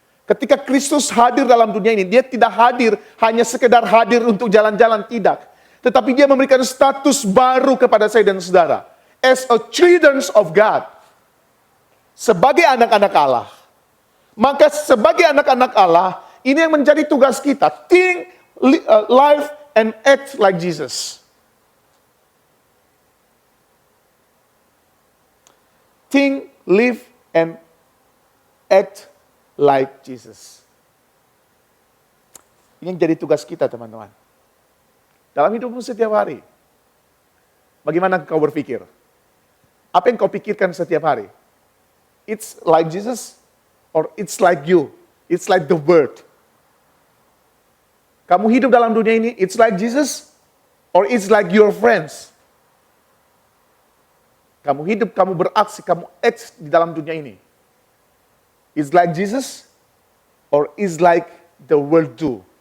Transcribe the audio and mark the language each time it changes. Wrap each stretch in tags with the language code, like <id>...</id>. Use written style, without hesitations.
<id>Ketika Kristus hadir dalam dunia ini, dia tidak hadir hanya sekedar hadir untuk jalan-jalan, tidak. Tetapi dia memberikan status baru kepada saya dan saudara.</id> <en>As a children of God.</en> <id>Sebagai anak-anak Allah. Maka sebagai anak-anak Allah, ini yang menjadi tugas kita.</id> <en>Think, live, and act like Jesus. Think, live, and act like Jesus.</en> <id>Ini yang jadi tugas kita, teman-teman. Dalam hidupmu setiap hari. Bagaimana kau berpikir? Apa yang kau pikirkan setiap hari?</id> <en>It's like Jesus, or it's like you? It's like the word.</en> <id>Kamu hidup dalam dunia ini,</id> <en>it's like Jesus, or it's like your friends?</en> <id>Kamu hidup, kamu beraksi, kamu act di dalam dunia ini.</id> <en>It's like Jesus, or is like the world do?</en>